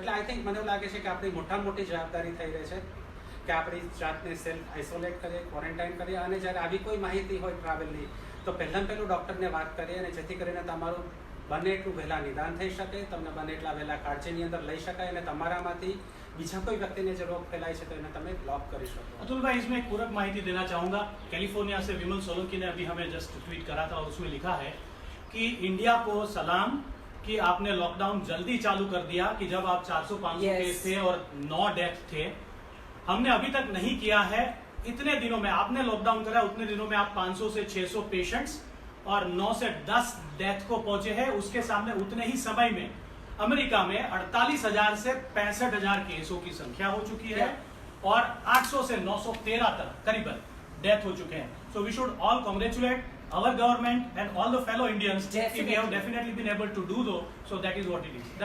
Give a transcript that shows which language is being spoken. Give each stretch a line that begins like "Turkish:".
Gujarati: એટલે I think મને એવું લાગે છે કે આપણી મોટામાં મોટી જવાબદારી થઈ રહી છે કે આપણી જાતને સેલ્ફ આઇસોલેટ કરીએ, ક્વોરન્ટાઇન કરીએ, અને જ્યારે આવી કોઈ માહિતી હોય ટ્રાવેલની તો પહેલું ડૉક્ટરને વાત કરીએ, અને જેથી કરીને તમારું બને એટલું વહેલા નિદાન થઈ શકે, તમને બને એટલા વહેલા કાળજીની અંદર લઈ શકાય અને તમારામાંથી બીજા કોઈ વ્યક્તિને જે રોગ ફેલાય છે તો એને તમે બ્લોક કરી શકો.
Hindi: अतुल भाई, इसमें एक पूरक माहिती देना चाहूंगा. कैलिफोर्निया से विमल सोलंकी ने अभी हमें जस्ट ट्वीट करा था और उसमें लिखा है कि इंडिया को सलाम कि आपने लॉकडाउन जल्दी चालू कर दिया, कि जब आप 400-500
English: Yes.
Hindi: केस थे और 9 डेथ थे. हमने अभी तक नहीं किया है. इतने दिनों में आपने लॉकडाउन करा, उतने दिनों में आप 500 से 600 पेशेंट्स और 9 से 10 डेथ को पहुंचे हैं. उसके सामने उतने ही समय में अमेरिका में 48,000 से 65,000 केसों की संख्या हो चुकी है और 800 से 913 तक करीबन डेथ हो चुके हैं.
English: So we should all congratulate our government and all the fellow Indians. If we have definitely been able to do though, so that is what it is.